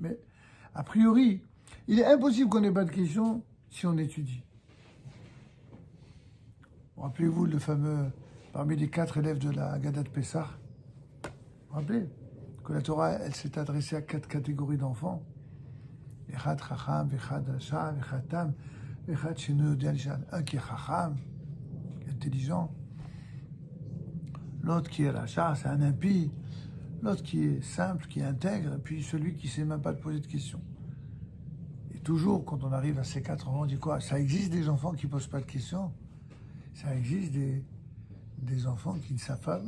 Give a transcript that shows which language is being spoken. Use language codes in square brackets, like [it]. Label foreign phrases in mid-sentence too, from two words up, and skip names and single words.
[fr] Mais, a priori, il est impossible qu'on n'ait pas de questions si on étudie. Rappelez-vous le fameux parmi les 4 élèves de la Haggadah de Pessah. Vous vous rappelez que la Torah, elle s'est adressée à 4 catégories d'enfants. [he] אחד חכם אחד רשע אחד תם אחד שאינו יודע לשאול. [fr] Un qui est Chacham, qui est intelligent. L'autre qui est Rasha, c'est un impie. L'autre qui est simple, qui est intègre. Et puis celui qui ne sait même pas te poser de questions. Et toujours, quand on arrive à ces 4 enfants, on dit quoi? Ça existe des enfants qui ne posent pas de questions. Ça existe des enfants qui ne savent pas.